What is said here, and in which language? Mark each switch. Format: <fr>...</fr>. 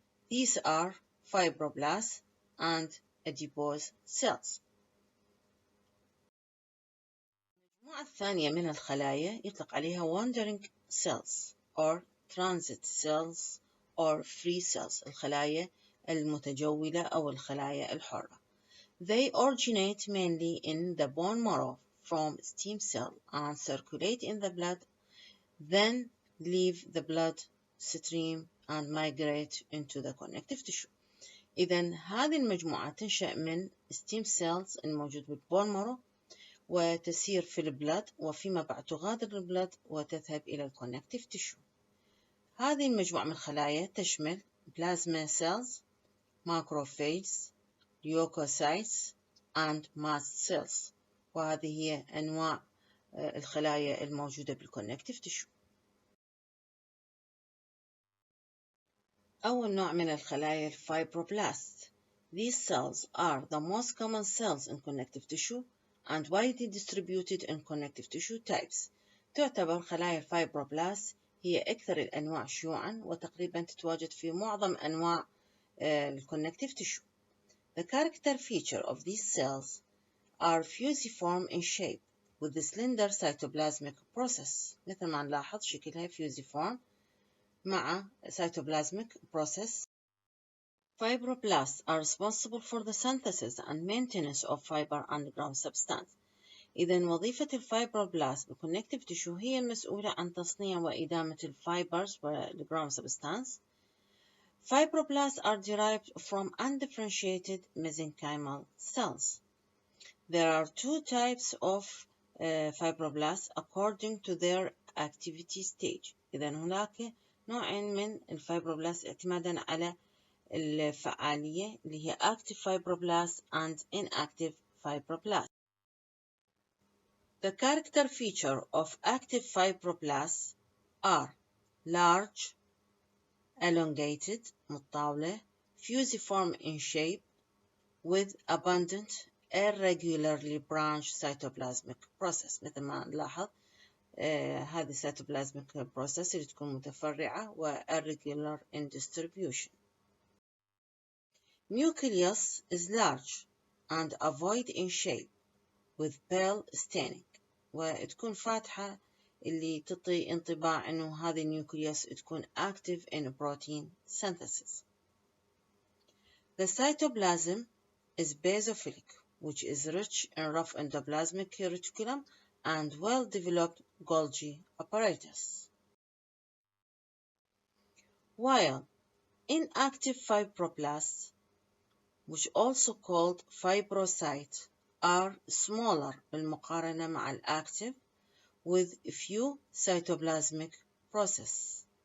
<en>These are fibroblasts and adipose cells.</en> <ar>المجموعة الثانية من الخلايا يطلق عليها</ar> <en>wandering cells or transit cells or free cells</en> <ar>الخلايا المتجولة أو الخلايا الحرة.</ar> <en>They originate mainly in the bone marrow from stem cell and circulate in the blood, then leave the blood stream and migrate into the connective tissue.</en> <ar>إذن هذه المجموعة تنشأ من</ar> <en>stem cells</en> <ar>الموجود بالبون مارو وتسير في البلد وفيما بعد تغادر البلد وتذهب إلى الكونكتيف تيشو. هذه المجموعة من الخلايا تشمل</ar> <en>plasma cells, macrophages, leukocytes and mast cells.</en> <ar>وهذه هي أنواع الخلايا الموجودة بالconnective tissue. أول نوع من الخلايا الفايبروبلاست.</ar> <en>These cells are the most common cells in connective tissue and widely distributed in connective tissue types.</en> <ar>تعتبر خلايا الفايبروبلاست هي أكثر الأنواع شيوعاً وتقريباً تتواجد في معظم أنواع الconnective tissue.</ar> <en>The character feature of these cells are fusiform in shape with the slender cytoplasmic process.</en> <ar>مثل ما نلاحظ شكلها fusiform مع cytoplasmic process.</ar> <en>Fibroblasts are responsible for the synthesis and maintenance of fiber and ground substance.</en> <ar>إذن وظيفة الفايبروبلاست بالconnective tissue هي المسؤولة عن تصنيع وإدامة الفايبرز والground substance.</ar> <en>Fibroblasts are derived from undifferentiated mesenchymal cells. There are two types of fibroblasts according to their activity stage.</en> <ar>إذن هناك نوعين من الفايبروبلاست اعتمادا على الفعالية اللي هي</ar> <en>active fibroblasts and inactive fibroblasts. The character feature of active fibroblasts are large, elongated,</en> <ar>متطاولة,</ar> <en>fusiform in shape, with abundant, irregularly branched cytoplasmic process.</en> <ar>مثل ما نلاحظ هذه cytoplasmic process اللي تكون متفرعة و</ar> <en>irregular in distribution. Nucleus is large and ovoid in shape with pale staining.</en> <ar>وتكون فاتحة اللي تعطي انطباع إنه هذه النيوكليوس تكون</ar> <en>active in protein synthesis. The cytoplasm is basophilic, which is rich in rough endoplasmic reticulum and well-developed Golgi apparatus. While inactive fibroblasts, which also called fibrocytes, are smaller</en> <ar>بالمقارنة مع الactive</ar> <en>with few cytoplasmic processes.</en>